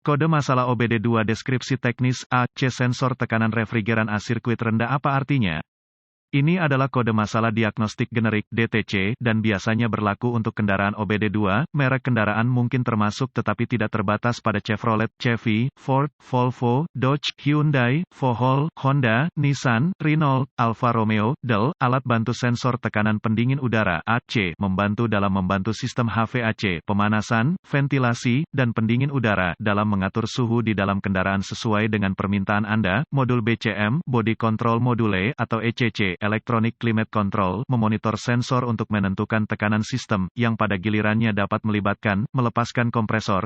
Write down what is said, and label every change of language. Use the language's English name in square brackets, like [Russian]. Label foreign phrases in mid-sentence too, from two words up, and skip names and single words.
[Indonesian] Kode masalah OBD2 deskripsi teknis AC sensor tekanan refrigeran A sirkuit rendah apa artinya? Ini adalah kode masalah diagnostik generik (DTC) dan biasanya berlaku untuk kendaraan OBD2. Merek kendaraan mungkin termasuk tetapi tidak terbatas pada Chevrolet, Chevy, Ford, Volvo, Dodge, Hyundai, Vohol, Honda, Nissan, Renault, Alfa Romeo, Dell. Alat bantu sensor tekanan pendingin udara (AC) membantu dalam membantu sistem HVAC, pemanasan, ventilasi, dan pendingin udara dalam mengatur suhu di dalam kendaraan sesuai dengan permintaan Anda. Modul BCM, [English] Body Control Module [Indonesian] atau ECC, [English] Electronic Climate Control, [Indonesian] memonitor sensor untuk menentukan tekanan sistem, yang pada gilirannya dapat melibatkan, melepaskan kompresor.